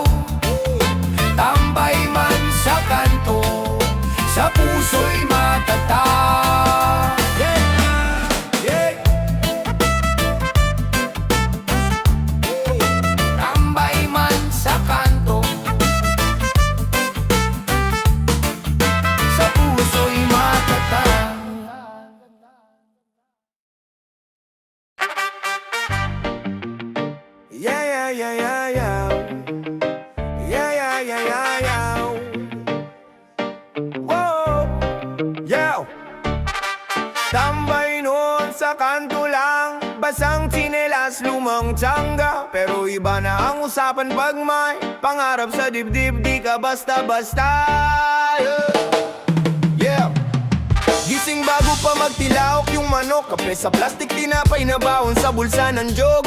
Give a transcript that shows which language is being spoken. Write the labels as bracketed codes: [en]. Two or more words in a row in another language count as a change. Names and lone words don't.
[tl] Tambay man sa kanto, sa puso'y matatag. Tambay man sa kanto, sa puso'y matatag. [en] Yeah, yeah, yeah, yeah, yeah. Yeah, yeah, yeah, yeah, yeah. Whoa, yeah. [tl] Tambay sa kanto lang, basang tsinelas, lumang tsangga. Pero iba na ang usapan pag may pangarap sa dibdib. Di ka basta-basta, yeah. Gising bago pa magtilaok yung manok, kape sa plastic, tinapay na baon sa bulsa ng jog.